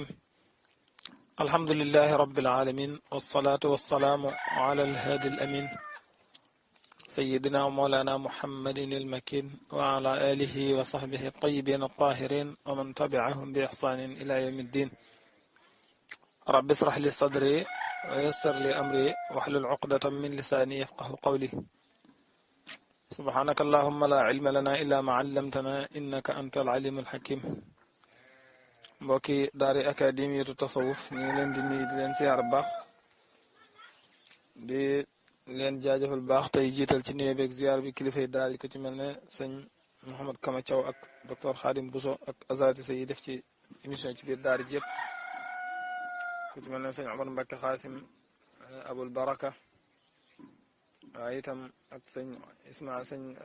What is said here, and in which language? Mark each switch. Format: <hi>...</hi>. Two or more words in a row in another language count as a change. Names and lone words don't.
<ar>الحمد لله رب العالمين، والصلاة والسلام على الهادي الأمين سيدنا ومولانا محمد المكين وعلى آله وصحبه الطيبين الطاهرين ومن تبعهم بإحسان إلى يوم الدين. رب اشرح لي صدري ويسر لي أمري واحلل عقدة من لساني يفقه قولي. سبحانك اللهم لا علم لنا إلا ما علمتنا إنك أنت العليم الحكيم.</ar> <wo>mbokki daari académie tasawuf ñu ngi leen di nuyu di leen siyaar baax di leen jaajëfal baax tey jiital ci nuyoo beeg ziar bi kilifay daal yi ko ci mel ne sëñ Mouhamed Kama Thiaw ak docteur Khadim Bousso ak azatisa yi def ci émission ci biir daari jëpp ku ci mel ne sëñ Omar Mbacke Xaasim Abul Baraka waaye itam ak sëñ sëñ</wo>